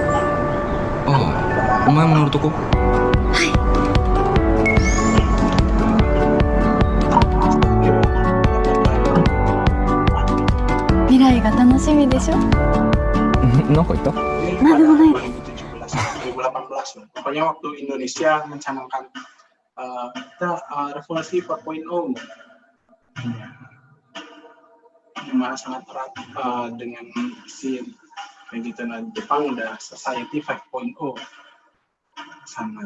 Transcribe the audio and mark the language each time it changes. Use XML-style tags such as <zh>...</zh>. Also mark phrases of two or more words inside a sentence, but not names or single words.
<ja>ああ、お前も乗るとこ？未来が楽しみでしょ。なんか言った？なんでもないです。</ja> <id>2018. Pokoknya waktu Indonesia mencanangkan kita revolusi 4.0, dimana sangat erat dengan si kayak gitu. Nah, Jepang udah Society 5.0 sama.</id>